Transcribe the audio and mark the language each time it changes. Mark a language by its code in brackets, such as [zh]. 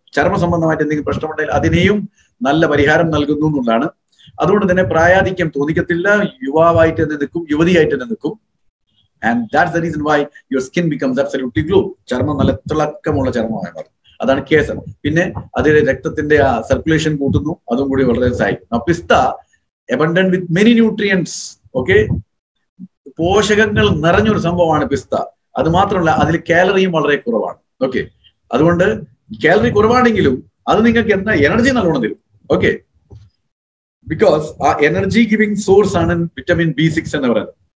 [ml] ചർമ്മ സംബന്ധമായിട്ട് എന്തെങ്കിലും പ്രശ്നമുണ്ടെങ്കിൽ അതിനെയും നല്ല പരിഹാരം നൽകുന്നു എന്നുള്ളതാണ്. അതുകൊണ്ട് തന്നെ പ്രായാധിക്യം തോന്നിക്കത്തില്ല, യുവാവായിട്ട് തന്നെ നിൽക്കും, യുവതിയായിട്ട് തന്നെ നിൽക്കും. [en] And that's the reason why your skin becomes absolutely glow. [ml] ചർമ്മം നല്ല തിളക്കമുള്ള ചർമ്മമായി മാറും. അതാണ് കേസർ. പിന്നെ അതിൽ രക്തത്തിന്റെ ആ സർക്കുലേഷൻ കൂട്ടുന്നു, അതും കൂടി വളരെ സഹായിക്കും. [en] പിസ്ത abundant with many nutrients. [ml] Okay, പോഷകങ്ങൾ നിറഞ്ഞൊരു സംഭവമാണ് പിസ്ത. അത് മാത്രമല്ല അതിൽ കാലറിയും വളരെ കുറവാണ്. ഓക്കെ, അതുകൊണ്ട് കാലറി കുറവാണെങ്കിലും അത് നിങ്ങൾക്ക് എന്താ എനർജി നല്ലോണം തരും. ഓക്കെ, ബിക്കോസ് ആ എനർജി ഗിവിംഗ് സോഴ്സ് ആണ് വിറ്റമിൻ B6 എന്ന് പറയുന്നത്.